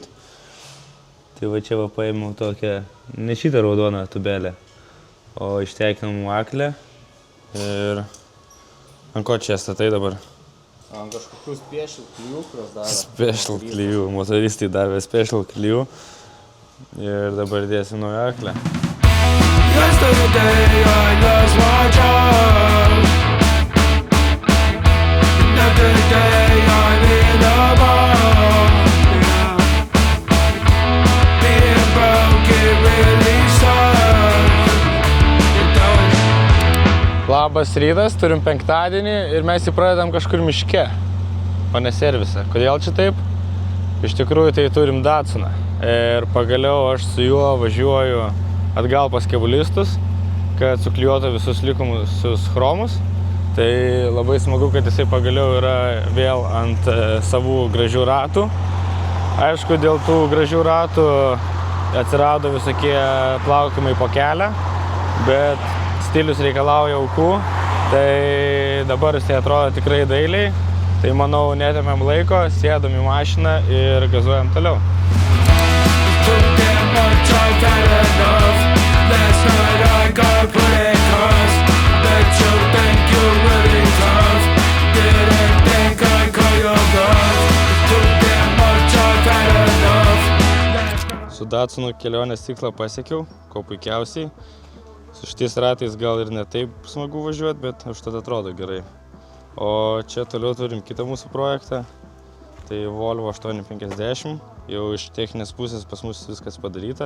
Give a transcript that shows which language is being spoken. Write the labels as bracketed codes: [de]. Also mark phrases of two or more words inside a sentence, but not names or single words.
[lt] Tai va čia va paėmiau tokią, ne šitą raudoną tubelę, o ištekinamų aklę. Ir ant ko čia statai dabar? Ant kažkokių special klijų, kurios daro. Special klijų, motoristai davė special klijų. Ir dabar dėsim naują aklę. [en] Yesterday I lost my job. Another day I'm in a bar. Being broke it really sucks. It don't. [lt] Labas rytas, turim penktadienį ir mes jį pradedam kažkur miške, o ne servise. Kodėl čia taip? Iš tikrųjų tai turim Datsuną. Ir pagaliau aš su juo važiuoju atgal pas kebulistus, kad suklijuotų visus likusius chromus. Tai labai smagu, kad jisai pagaliau yra vėl ant savų gražių ratų. Aišku, dėl tų gražių ratų atsirado visokie plaukimai po kelią, bet stilius reikalauja aukų, tai dabar jisai atrodo tikrai dailiai. Tai manau, netėmėm laiko, sėdam į mašiną ir gazuojam toliau. [en] Too damn much I've had enough. Last night I got pretty cussed. Bet you think you're really tough. Didn't think I'd call your bluff. Too damn much I've had enough. [lt] Su Datsunu kelionės tikslą pasiekiau, ko puikiausiai. Su šitais ratais gal ir ne taip smagu važiuoti, bet užtat atrodo gerai. O čia toliau turim kitą mūsų projektą, tai Volvo 850, jau iš techninės pusės pas mus viskas padaryta.